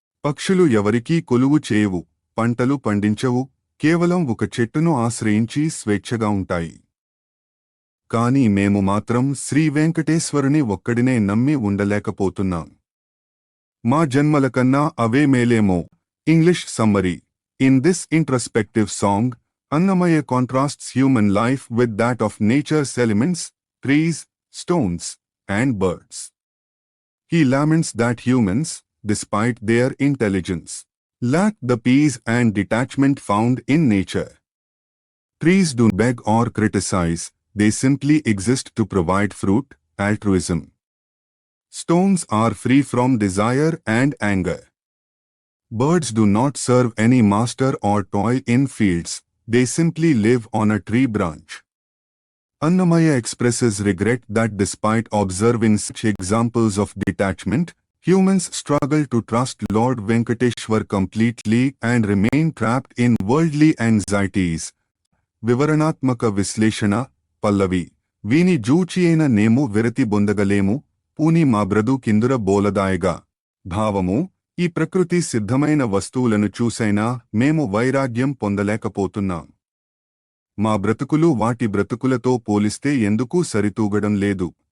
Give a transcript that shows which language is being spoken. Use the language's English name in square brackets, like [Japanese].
[Telugu] పక్షులు ఎవరికీ కొలువు చేయవు, పంటలు పండించవు, కేవలం ఒక చెట్టును ఆశ్రయించి స్వేచ్ఛగా ఉంటాయి. కాని మేము మాత్రం శ్రీవెంకటేశ్వరుని ఒక్కడినే నమ్మి ఉండలేకపోతున్నాం. మా జన్మలకన్నా అవే మేలేమో. [English] English summary. In this introspective song, Annamaya contrasts human life with that of nature's elements, trees, stones, and birds. He laments that humans, despite their intelligence, lack the peace and detachment found in nature. Trees do beg or criticize, they simply exist to provide fruit, altruism. Stones are free from desire and anger. Birds do not serve any master or toil in fields, they simply live on a tree branch. Annamaya expresses regret that despite observing such examples of detachment, humans struggle to trust Lord Venkateshwar completely and remain trapped in worldly anxieties. [Telugu] వివరణాత్మక విశ్లేషణ. పల్లవి. వీని జూచియైన నేము విరతి బొందగలేము, పూని మా బ్రదు కిందుర బోలదాయగా. భావము: ఈ ప్రకృతి సిద్ధమైన వస్తువులను చూసైనా మేము వైరాగ్యం పొందలేకపోతున్నాం. మా బ్రతుకులు వాటి బ్రతుకులతో పోలిస్తే ఎందుకూ సరితూగడం లేదు.